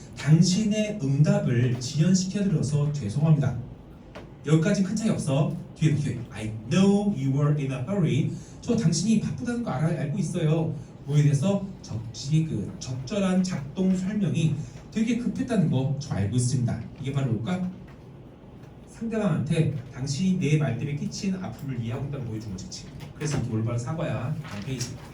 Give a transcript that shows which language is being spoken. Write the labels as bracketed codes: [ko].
[ko] 당신의 응답을 지연시켜드려서 죄송합니다. 여기까지 큰 차이 없어. 뒤에 [en] I know you were in a hurry. [ko] 저 당신이 바쁘다는 거 알고 있어요. 뭐에 대해서 적절한 작동 설명이 되게 급했다는 거 저 알고 있습니다. 이게 바로 뭘까? 상대방한테 당신이 내 말 때문에 끼친 아픔을 이해하고 있다는 거 보여주는 거지. 그래서 이게 올바른 사과야. 페이지.